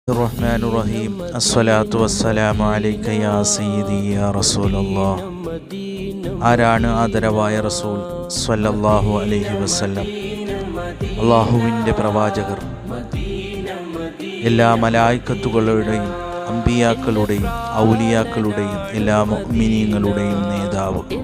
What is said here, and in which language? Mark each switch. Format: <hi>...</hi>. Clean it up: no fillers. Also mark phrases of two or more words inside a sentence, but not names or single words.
<ar>الرحمن الرحيم الصلاة والسلام عليك يا سيدي يا رسول الله.</ar> <ml>ആരാണ് ആദരവായ റസൂൽ</ml> <ar>صلى الله عليه وسلم?</ar> <ml>അള്ളാഹുവിൻ്റെ പ്രവാചകർ, എല്ലാ മലായിക്കത്തുകളുടെയും അമ്പിയാക്കളുടെയും ഔലിയാക്കളുടെയും എല്ലാ മുഅ്മിനീങ്ങളുടെയും നേതാവ്,</ml>